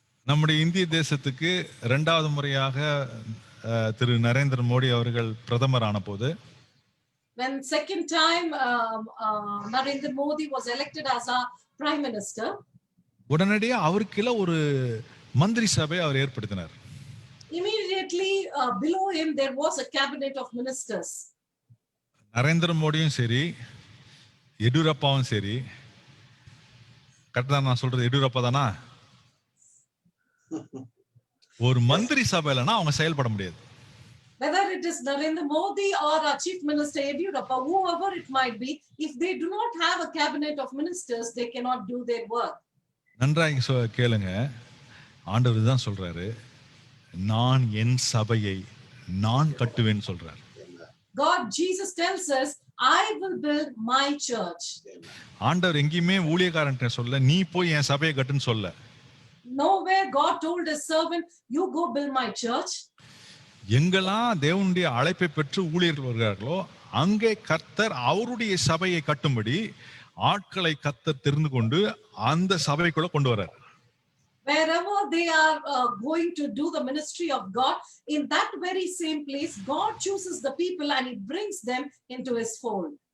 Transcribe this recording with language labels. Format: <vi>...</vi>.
<ta>நம்முடைய இந்திய தேசத்துக்கு 2வது முறையாக திரு நரேந்திர மோடி அவர்கள் பிரதமர் ஆன போது,</ta> <en>When second time Narendra Modi was elected as our prime minister,</en> <ta>உடனடியாக அவருக்குள்ள ஒரு மந்திரி சபை அவர் ஏற்படுத்தினார்.</ta> <en>immediately below him there was a cabinet of ministers.</en> <ta>Narendra மோடியும் சரி, எடியூரப்பாவும் சரி, கரெக்டா நான் சொல்றது எடியூரப்பா தானா? ஒரு மந்திரி சபையிலனா அவங்க செயல்பட முடியாது.</ta> <en>Whether it is Narendra Modi or our chief minister Yediyurappa, whoever it might be, if they do not have a cabinet of ministers, they cannot do their work.</en> <ta>நன்றாக கேளுங்க, ஆண்டவர் தான் சொல்றாரு, நான் என் சபையை நான் கட்டுவேன் சொல்றாரு.</ta> <en>God, Jesus tells us, I will build my church.</en> <ta>ஆண்டவர் எங்கேயுமே ஊழியக்காரன்ட்ட சொல்ல, நீ போய் என் சபையை கட்டுன்னு சொல்ல.</ta> <en>Nowhere God told his servant, you go build my church.</en> <ta>எங்கெல்லாம் தேவனுடைய அழைப்பை பெற்று ஊழியர்கள் வருகிறார்களோ அங்கே கர்த்தர் அவருடைய சபையை கட்டும்படி ஆட்களை கர்த்தர் தெரிந்து கொண்டு அந்த சபைக்குள்ள கொண்டு வர்றார்.</ta> <en>Wherever they are going to do the ministry of God, in that very same place, God chooses the people and he brings them into his fold.</en>